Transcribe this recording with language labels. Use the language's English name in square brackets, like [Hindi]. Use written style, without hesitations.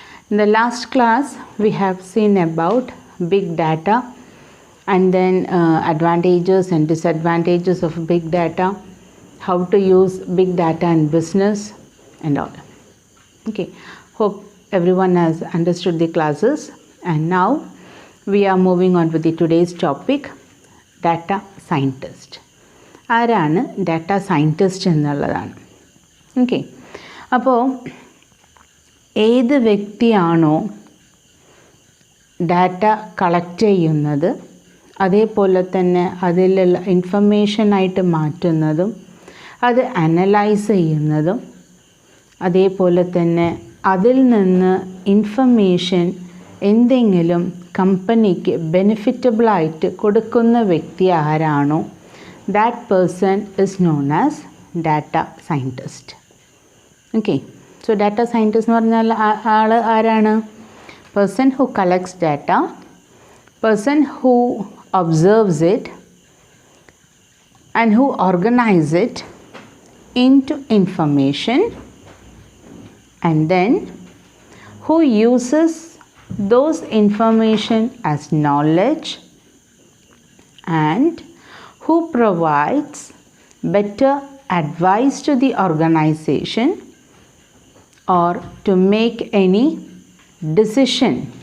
[English] In the last class we have seen about big data and then advantages and disadvantages of big data, how to use big data in business and all. Okay, hope everyone has understood the classes, and now we are moving on with the today's topic, data scientist. [Malayalam] ആരാണ് data scientist എന്നുള്ളതാണ്. Okay, അപ്പോൾ ഏത് വ്യക്തിയാണോ data collect ചെയ്യുന്നത്, അതേപോലെ തന്നെ അതിലുള്ള ഇൻഫർമേഷനായിട്ട് മാറ്റുന്നതും അത് അനലൈസ് ചെയ്യുന്നതും അതേപോലെ തന്നെ അതിൽ നിന്ന് ഇൻഫർമേഷൻ എന്തെങ്കിലും കമ്പനിക്ക് ബെനിഫിറ്റബിളായിട്ട് കൊടുക്കുന്ന വ്യക്തി ആരാണോ, [English] That person is known as data scientist. [Malayalam] Okay, so data scientist എന്ന് പറഞ്ഞാൽ ആൾ ആരാണ്? [English] person who collects data, person who observes it and who organise it into information, and then who uses those information as knowledge and who provides better advice to the organization or to make any decisions